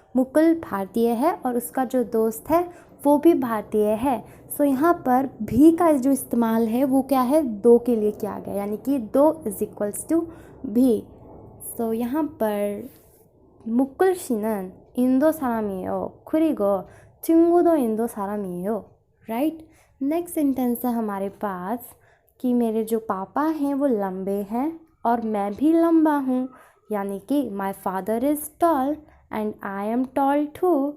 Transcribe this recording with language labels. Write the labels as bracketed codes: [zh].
[hi] मुकुल भारतीय है और उसका जो दोस्त है वो भी भारतीय है। यहाँ पर भी का जो इस्तेमाल है वो क्या है, दो के लिए किया गया, यानी कि दो इज इक्वल्स टू भी। यहाँ पर [ko] मुकुल 씨는 인도 사람이에요. 그리고 친구도 인도 사람이에요. [en] Right. [hi] नेक्स्ट सेंटेंस है हमारे पास कि मेरे जो पापा हैं वो लंबे हैं और मैं भी लंबा हूँ, यानी कि [en] My father is tall and I am tall too.